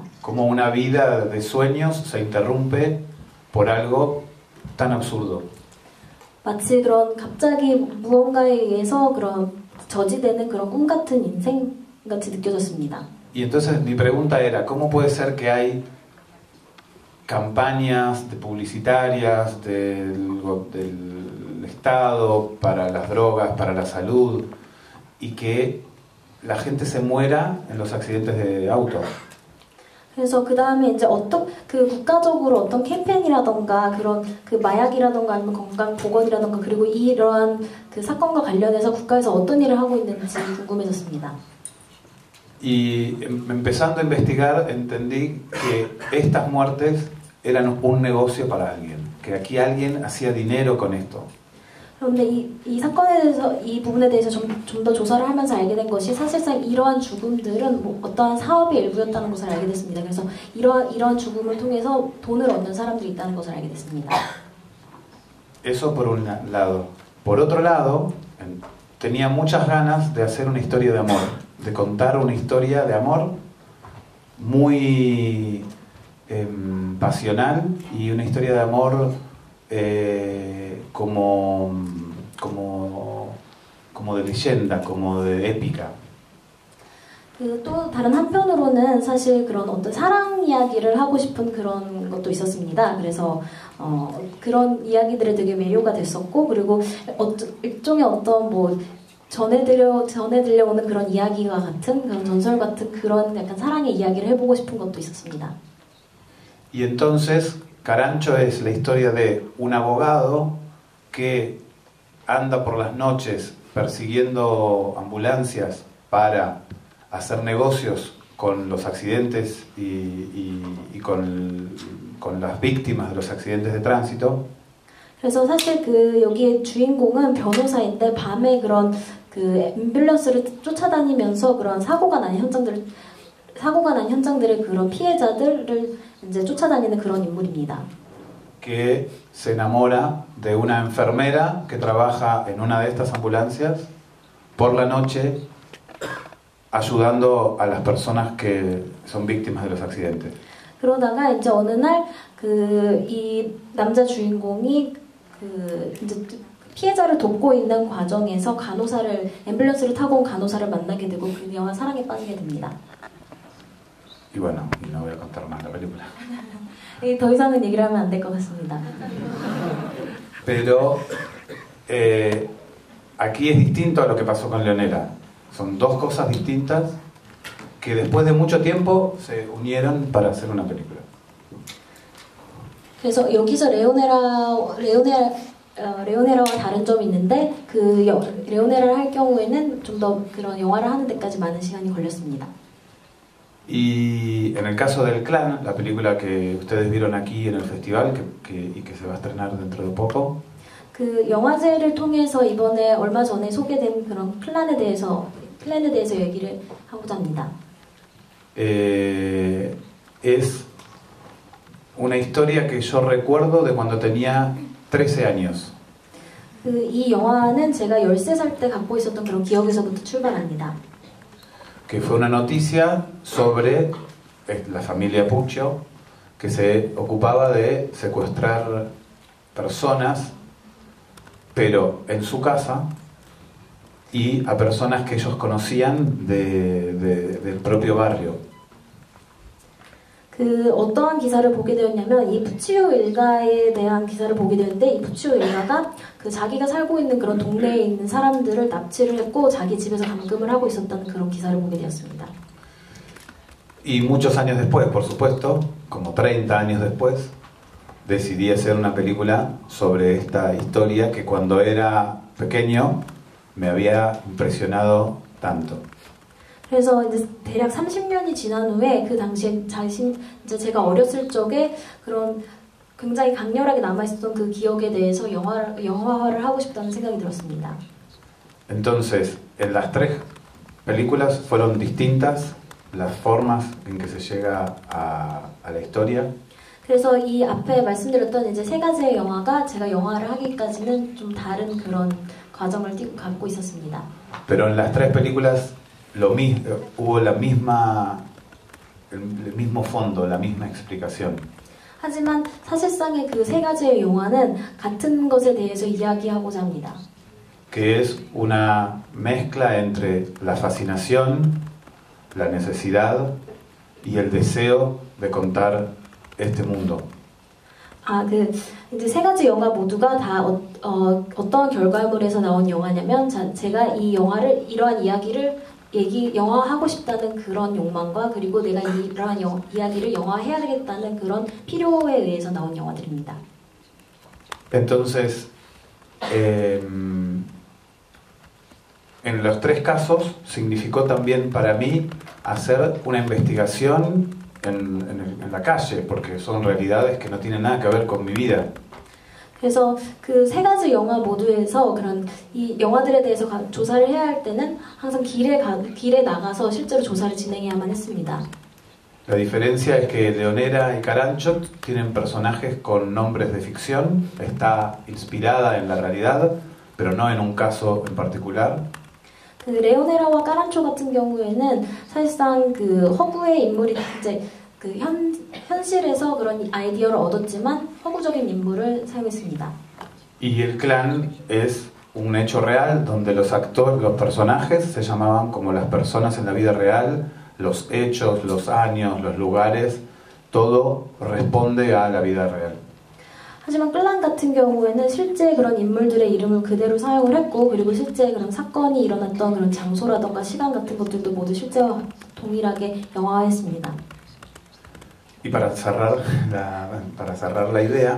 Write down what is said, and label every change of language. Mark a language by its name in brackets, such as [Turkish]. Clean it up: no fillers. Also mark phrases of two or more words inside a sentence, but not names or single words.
[Spanish] Como una vida de sueños se interrumpe por algo tan absurdo. [Korean] 마치 그런 갑자기 무언가에 의해서 그런 저지되는 그런 꿈 같은 인생 같이 느껴졌습니다. [Spanish] Y entonces mi pregunta era, ¿cómo puede ser que hay campañas publicitarias del Estado para las drogas, para la salud, y que la gente se muera en los accidentes de auto? [Korean] 그래서 그 다음에 이제 국가적으로 어떤 캠페인이라던가 그런 그 마약이라던가 아니면 건강 보건이라던가 그리고 이러한 그 사건과 관련해서 국가에서 어떤 일을 하고 있는지 궁금해졌습니다. [Spanish] Y empezando a investigar entendí que estas muertes eran un negocio para alguien, que aquí alguien hacía dinero con esto. [Korean] 그런데 이 사건에 대해서 이 부분에 대해서 좀 더 조사를 하면서 알게 된 것이 사실상 이러한 죽음들은 어떠한 사업의 일부였다는 것을 알게 됐습니다. 그래서 이러한 죽음을 통해서 돈을 얻는 사람들이 있다는 것을 알게 됐습니다. [Spanish] Eso por un lado. Por otro lado, tenía muchas ganas de hacer una historia de amor, de contar una historia de amor muy pasional y una historia de amor como de leyenda, como de épica. [Korean] 또 다른 한편으로는 사실 그런 어떤 사랑 이야기를 하고 싶은 그런 것도 있었습니다. 그래서 그런 이야기들에 되게 매료가 됐었고, 그리고 일종의 어떤 전해들려오는 그런 이야기와 같은 그런 전설 같은 그런 약간 사랑의 이야기를 해보고 싶은 것도 있었습니다. [Spanish] Y entonces Carancho es la historia de un abogado que anda por las noches persiguiendo ambulancias para hacer negocios con los accidentes y con las víctimas de los accidentes de tránsito. [Korean] 그래서 사실 여기에 주인공은 변호사인데 밤에 그런 앰뷸런스를 쫓아다니면서 그런 사고가 난 현장들의 그런 피해자들을 이제 쫓아다니는 그런 인물입니다. [Spanish] Que se enamora de una enfermera que trabaja en una de estas ambulancias por la noche ayudando a las personas que son víctimas de los accidentes. [Korean] 그러다가 이제 어느 날 이 남자 주인공이 이제 피해자를 돕고 있는 과정에서 앰뷸런스를 타고 온 간호사를 만나게 되고 그녀와 사랑에 빠지게 됩니다. [Spanish] Y bueno, no voy a contar más la película. [Korean] 더 이상은 얘기를 하면 안 될 것 같습니다. [Spanish] Pero aquí es distinto a lo que pasó con Leonera. Son dos cosas distintas que después de mucho tiempo se unieron para hacer una película. [Korean] 그래서 여기서 레오네라와 다른 점이 있는데 레오네라를 할 경우에는 좀 더 그런 영화를 하는 데까지 많은 시간이 걸렸습니다. [Spanish] Y en el caso del Clan, la película que ustedes vieron aquí en el festival y que se va a estrenar dentro de poco, [Korean] 그 영화제를 통해서 이번에 얼마 전에 소개된 그런 플랜에 대해서 얘기를 하고자 합니다. [Spanish] Es una historia que yo recuerdo de cuando tenía 13 años. [Korean] 이 영화는 제가 13살 때 갖고 있었던 그런 기억에서부터 출발합니다. [Spanish] Que fue una noticia sobre la familia Puccio que se ocupaba de secuestrar personas, pero en su casa, y a personas que ellos conocían del propio barrio. [Korean] 그 어떠한 기사를 보게 되었냐면 이 부치오 일가에 대한 기사를 보게 되었는데 이 부치오 일가가 그 자기가 살고 있는 그런 동네에 있는 사람들을 납치를 했고 자기 집에서 감금을 하고 있었다는 그런 기사를 보게 되었습니다. [Spanish] Y muchos años después, por supuesto, como 30 años después, decidí hacer una película sobre esta historia que cuando era pequeño me había impresionado tanto. [Korean] 그래서 이제 대략 30년이 지난 후에 그 당시에 이제 제가 어렸을 적에 그런 굉장히 강렬하게 남아있었던 그 기억에 대해서 영화화를 하고 싶다는 생각이 들었습니다. [Spanish] Entonces, en las tres películas fueron distintas las formas en que se llega a la historia. [Korean] 그래서 이 앞에 말씀드렸던 이제 세 가지의 영화가 제가 영화를 하기까지는 좀 다른 그런 과정을 갖고 있었습니다. [Spanish] Pero en las tres películas hubo el mismo fondo, la misma explicación. [Korean] 하지만 사실상의 그 세 가지의 영화는 같은 것에 대해서 이야기하고자 합니다. [Spanish] Que es una mezcla entre la fascinación, la necesidad y el deseo de contar este mundo. [Korean] 이제 세 가지 영화 모두가 다 어떤 결과물에서 나온 영화냐면 제가 이 영화를 이러한 이야기를 영화하고 싶다는 그런 욕망과 그리고 내가 이러한 이야기를 영화해야 되겠다는 그런 필요에 의해서 나온 영화들입니다. [Spanish] Entonces, en los tres casos significó también para mí hacer una investigación en la calle, porque son realidades que no tienen nada que ver con mi vida. [Korean] 그래서 그 세 가지 영화 모두에서 그런 이 영화들에 대해서 조사를 해야 할 때는 항상 길에 나가서 실제로 조사를 진행해야만 했습니다. [Spanish] La diferencia es que Leonera y Carancho tienen personajes con nombres de ficción, está inspirada en la realidad, pero no en un caso en particular. [Korean] 그 레오네라와 까란초 같은 경우에는 사실상 그 허구의 인물이 이제 그 현실에서 그런 아이디어를 얻었지만 허구적인 인물을 사용했습니다. [Spanish] Y el Clan es un hecho real donde los personajes se llamaban como las personas en la vida real, los hechos, los años, los lugares, todo responde a la vida real. [Korean] 하지만 클란 같은 경우에는 실제 그런 인물들의 이름을 그대로 사용을 했고 그리고 실제 그런 사건이 일어났던 그런 장소라던가 시간 같은 것들도 모두 실제와 동일하게 영화화했습니다. [Spanish] Y para cerrar la idea,